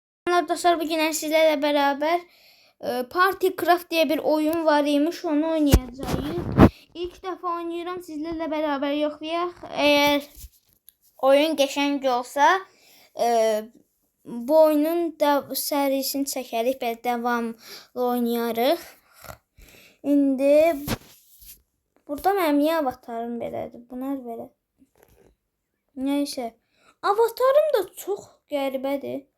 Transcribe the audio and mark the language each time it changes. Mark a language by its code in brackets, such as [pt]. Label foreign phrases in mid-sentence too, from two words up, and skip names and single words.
[tr] Arkadaşlar bugün sizlerle beraber Party Craft diye bir oyun var imiş, onu oynayacağız. İlk defa oynuyorum sizlerle beraber yoxlayaq. [az] Eğer oyun qəşəng olsa bu oyunun da serisini çəkərik və devamlı oynayarıq. İndi burada mənim niyə avatarım belədir? Bunlar belə. Nəysə. Avatarım da çox qəribədir.